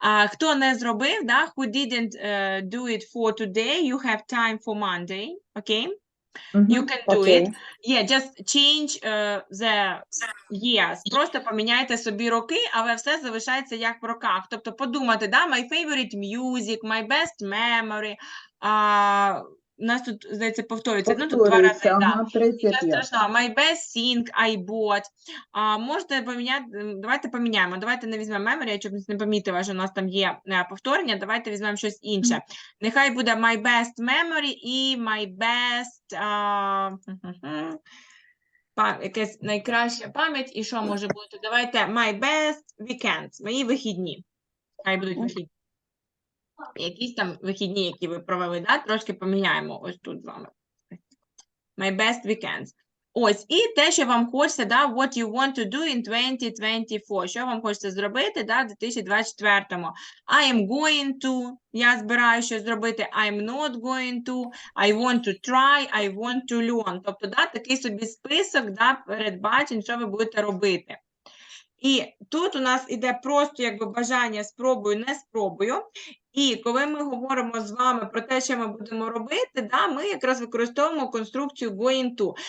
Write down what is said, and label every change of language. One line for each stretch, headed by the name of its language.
Ukrainian: Хто не зробив, да,
English: who didn't do it for today, you have time for Monday, okay? You can do it. Yeah, just change the years.
Ukrainian: Просто поміняйте собі роки, але все залишається як в роках. Тобто подумати, да,
English: my favorite music, my best memory.
Ukrainian: У нас тут, здається, повторюється. Ну, тут 2 рази, ага, да. Нічого страшного.
English: My best thing I bought.
Ukrainian: Можете поміняти, давайте поміняємо. Давайте не візьмемо memory, я щоб не помітила, що у нас там є повторення. Давайте візьмемо щось інше. Нехай буде
English: my best memory
Ukrainian: і
English: my best...
Ukrainian: якась найкраща пам'ять. І що може бути? Давайте
English: my best weekends.
Ukrainian: Мої вихідні. Хай будуть вихідні. Якісь там вихідні, які ви провели, да? Трошки поміняємо ось тут з вами.
English: My best weekends.
Ukrainian: Ось, і те, що вам хочеться, да,
English: what you want to do in 2024.
Ukrainian: Що вам хочеться зробити, да, в 2024-му.
English: I am going to,
Ukrainian: я збираю щось зробити,
English: I'm not going to, I want to try, I want to learn.
Ukrainian: Тобто, да, такий собі список, да, передбачень, що ви будете робити. І тут у нас іде просто якби бажання спробую, не спробую. І коли ми говоримо з вами про те, що ми будемо робити, да, ми якраз використовуємо конструкцію going to.